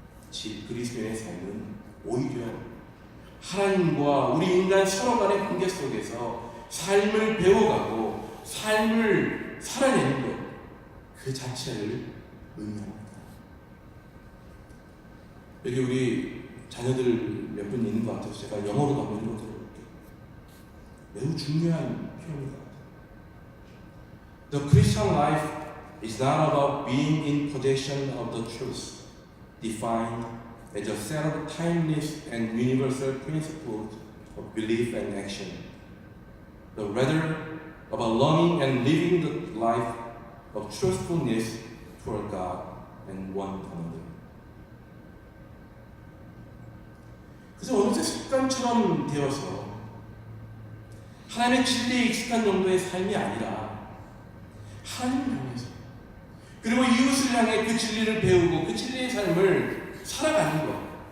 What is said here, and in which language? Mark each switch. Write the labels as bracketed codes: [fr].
[ko] 즉 그리스도인의 삶은 오히려 하나님과 우리 인간 서로 간의 관계 속에서 삶을 배워가고 삶을 살아내는 것, 그 자체를 의미합니다. 여기 우리 자녀들 몇 분 있는 것 같아서 제가 영어로도 한번 읽어드려볼게요. 매우 중요한 표현인 것 같아요. [en] The Christian life is not about being in possession of the truth, defined as a set of timeless and universal principles of belief and action, but rather about longing and living the life of truthfulness toward God and one another. [ko] 그래서 어느새 습관처럼 되어서 하나님의 진리에 익숙한 정도의 삶이 아니라 하나님을 향해서, 그리고 이웃을 향해 그 진리를 배우고 그 진리의 삶을 살아가는 것.